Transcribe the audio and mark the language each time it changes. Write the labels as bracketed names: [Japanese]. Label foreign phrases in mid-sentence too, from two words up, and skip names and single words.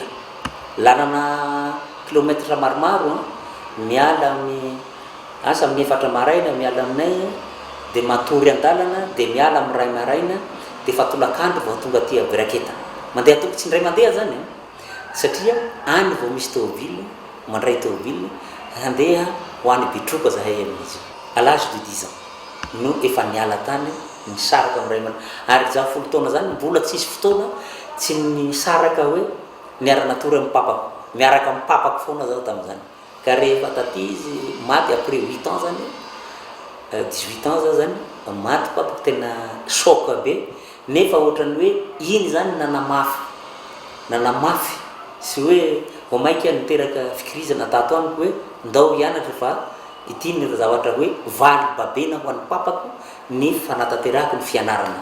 [Malagasy] Lanana kilometra maromaro miala amin'ny asa amin'ny 4 maraina miala aminay dia matory an-dalana dia miala amin'ny 2 maraina dia fatolakandro vao tonga aty Beraketa. Mandeha tongotra tsy indray mandeha zany satria any vao misy tômôbily mandray tômôbily andeha ho an'ny bitroka zahay amin'izy [French] à l'âge de 10 ans [Malagasy] no efa niala tany nisaraka amiray mana ary za 10 taona zany mbola tsisy fotoana tsy nisaraka hoe niara-natory amin'ny papako miaraka amin'ny papako foana zao tamin'izany ka rehefa taty izy maty [French] après 8 ans [Malagasy] zany 18 ans za zany maty papako tena choc be nefa ohatrany hoe iny zany nanamafy sy hoe vomaika niteraka fikirizana tato amiko hoe ndao hianatra fa ity ny zavatra hoe valy babena ho an'ny papako ny fanatanterahako ny fianarana.